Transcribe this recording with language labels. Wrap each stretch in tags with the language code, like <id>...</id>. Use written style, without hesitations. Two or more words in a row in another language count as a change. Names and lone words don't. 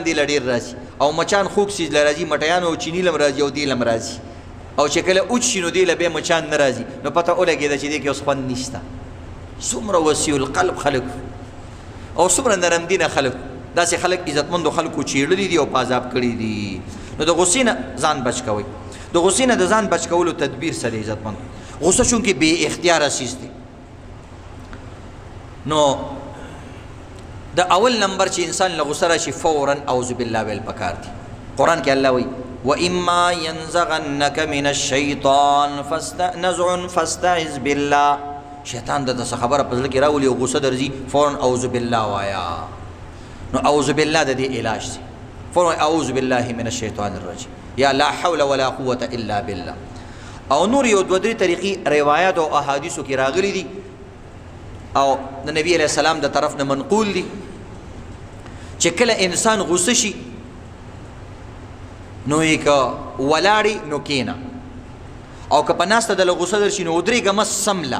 <ps>دې له ډېر راځي او مچان خوږ څیز له راځي مټیان او چیني له هم راځي او دې له هم راځي او چې کله اوچ شي نو دې له بیا مچان نه راځي نو پته ولګېده چې دې کې اوس خوند نشته څومره وسیع القلب خلک او څومره نرم دینه خلک داسې خلک عزتمندو خلکو چیړلي دي او پازاب کړي دي نو د غصې نه ځان بچ کوئ د غصې نه د ځان بچ کولو تدبیر سره عزتمند غصه چونکې بې اختیاره څیز دی نو د اول نمبر چې انسان له غصه راشي فورا</ps> <ar>اعوذ بالله</ar> <ps>ویل پکار دي قرآن کې الله وایي</ps> <ar>وإما ينزغنك من الشيطان نزغ فاستعذ بالله</ar> <ps>شیطان د څه خبره په زړه کې راولي او غصه درځي فورا</ps> <ar>اعوذ بالله</ar> <ps>وایا نو</ps> <ar>اعوذ بالله</ar> <ps>د دې علاج دی فورا</ps> <ar>اعوذ بالله من الشیطان الرجیم</ar> <ps>یا</ps> <ar>لا حول ولا قوة الا بالله</ar> <ps>او نور یو دوه درې طریقې روایات او احادیثو کې راغلي دي او د نبی</ps> <ar>علیہ السلام</ar> <ps>د طرف نه منقول دي چې کله انسان غصه شي نو یې که ولاړې نو کېنه، او که په ناسته دله غوسه درشي نو ودرېږه مه سمله.</ps>